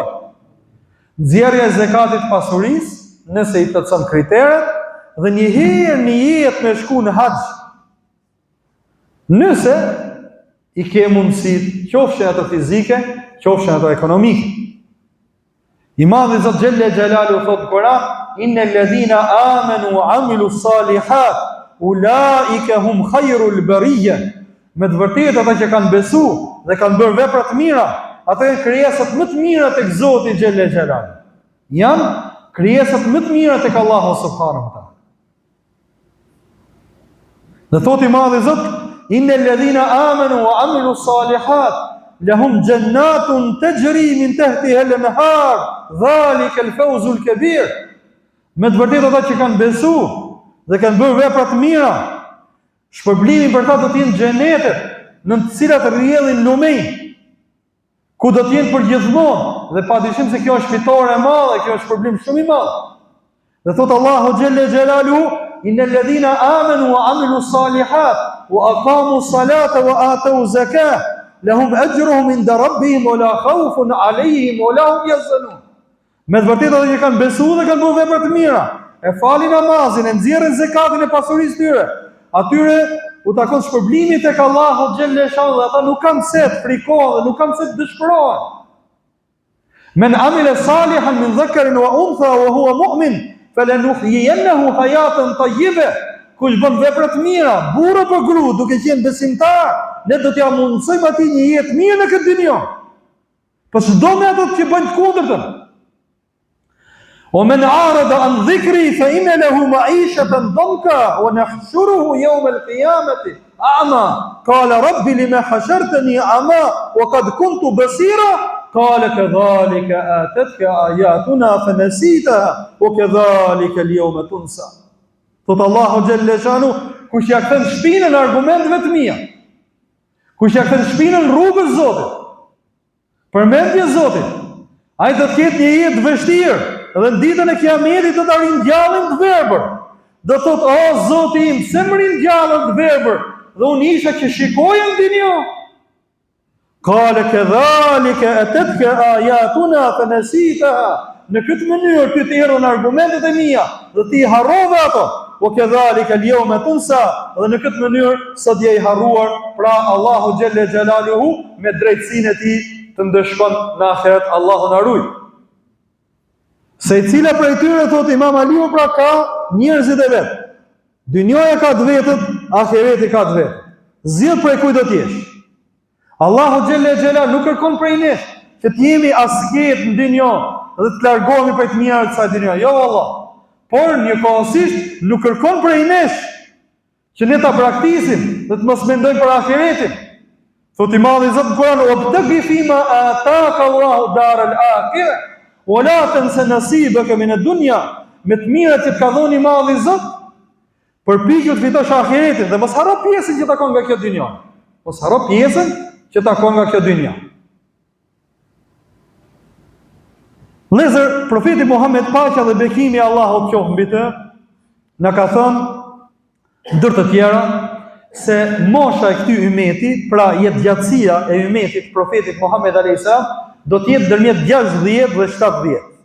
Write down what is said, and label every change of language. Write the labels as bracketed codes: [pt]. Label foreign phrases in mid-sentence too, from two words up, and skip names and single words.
[sq] Nxjerrja e zakatit pasurisë, nëse i plotson kriteret, dhe një herë në jetë me shku në haxh. Nëse i ke mundësit, qofshin ato fizike, qofshin ato ekonomike. Imam Zot [ar] جل جلاله [sq] thot në Kur'an: [ar] "إن الذين آمنوا وعملوا الصالحات أولئك هم خير البرية." [sq] Me të vërtetë ata që kanë besu dhe kanë bërë vepra të mira, ata janë krijesat më të mira tek Zoti [ar] جل جلاله. [sq] Janë krijesat më të mira tek Allahu [ar] سبحانه وتعالى. [sq] Dhe thot i madhi Zot: [ar] "إن الذين آمنوا وعملوا الصالحات لهم جنات تجري من تحتها الأنهار ذلك الفوز الكبير." [sq] Me të vërtetë ata që kanë besu dhe kanë bërë vepra të mira, shpërblimi për ta do të jenë xhenetet në të cilat rrjedhin lumej, ku do të jenë për gjithmonë, dhe padyshim se kjo është fitore e madhe, kjo është shpërblim shumë i madh. Dhe thot Allahu [ar] جل جلاله: "إن الذين آمنوا وعملوا الصالحات وأقاموا الصلاة وآتوا الزكاة لهم أجرهم عند ربهم ولا خوف عليهم ولا هم يحزنون." [sq] Me të vërtetë ata që kanë besuar dhe kanë bërë vepra të mira, e falin namazin, e nxjerrin zakatin e pasurisë tyre, atyre u takon shpërblimi tek Allahu [ar] جل جلاله [sq] dhe ata nuk kanë se të frikohen dhe nuk kanë se të dëshpërohen. [ar] من عمل صالحا من ذكر وأنثى وهو مؤمن فلنحيينه حياة طيبة. [sq] Kush bën vepra të mira, burr apo gru, duke qenë besimtar, ne do t'ia mundsojmë atij një jetë mirë në këtë dunjë. Po çdo me ato që bëjnë të kundërtën. [ar] ومن أعرض عن ذكري فإن له معيشة ضنكا ونحشره يوم القيامة أعمى قال رب لما حشرتني أعمى وقد كنت بصيرا قال كذلك آتتك آياتنا فنسيتها وكذلك اليوم تنسى. [sq] Thot Allahu [ar] جل جلاله, [sq] kush ja kthen shpinën argumenteve të mia, kush ja kthen shpinën rrugës Zotit, përmendje Zotit, ai do të ketë një jetë vështirë. Dhe në ditën e Kiametit do të ringjallën të verbër. Do thot: "O Zoti im, pse më ringjallën të verbër? Dhe unë isha që shikoja në dinjë." [ar] قال كذلك أتتك آياتنا فنسيتها. [sq] Në këtë mënyrë ty të erdhën argumentet e mia dhe ti harrove ato. [ar] وكذلك اليوم تنسى. [sq] Dhe në këtë mënyrë sot je i harruar, pra Allahu [ar] جل جلاله [sq] me drejtsinë e tij të ndeshkon në ahiret. Allahu na ruaj. Se i cila prej tyre, thot Imam Aliu, pra ka njerëzit e vetë. Dynjoja ka të vetët, ahireti ka të vetë. Zgjidh prej kujt do të jesh. Allahu [ar] جل جلاله [sq] nuk kërkon prej nesh që të jemi asket në dynjë dhe të largohemi prej të mirave të kësaj dynjë. Jo Allah. Por njëkohësisht nuk kërkon prej nesh që ne ta braktisim dhe të mos mendojmë për ahiretin. Thot i madhi Zot në Kur'an: [ar] "وابتغ فيما آتاك الله الدار الآخرة." [sq] Ola të nëse nasibëke me në dunja, me të mirat që të ka dhoni madhi Zot, përpiqu të fitosh ahiretin, dhe mos haro pjesën që takon nga kjo dynja. Mos haro pjesën që takon nga kjo dynja. Lezër, profeti Muhammed, paqja dhe bekimi Allahut qoftë mbi të, na ka thënë, ndër të tjera, se mosha e këtij ymeti, pra jetëgjatësia e ymetit profetit Muhammed [ar] عليه السلام, [sq] do të jetë ndërmjet 60 dhe 70.